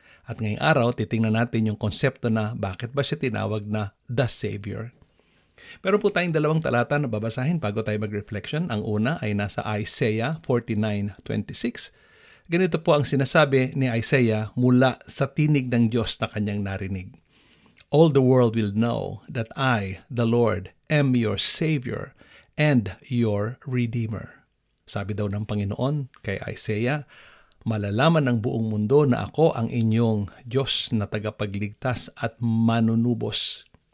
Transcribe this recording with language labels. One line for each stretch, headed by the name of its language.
Filipino: At ngayong araw, titingnan natin yung konsepto na bakit ba siya tinawag na The Savior. Meron po tayong dalawang talata na babasahin bago tayo mag-reflection. Ang una ay nasa Isaiah 49:26. Ganito po ang sinasabi ni Isaiah mula sa tinig ng Diyos na kanyang narinig.
English: All the world will know that I, the Lord, am your Savior and your Redeemer.
Filipino: Sabi daw ng Panginoon kay Isaiah, malalaman ng buong mundo na ako ang inyong Diyos na tagapagligtas at manunubos.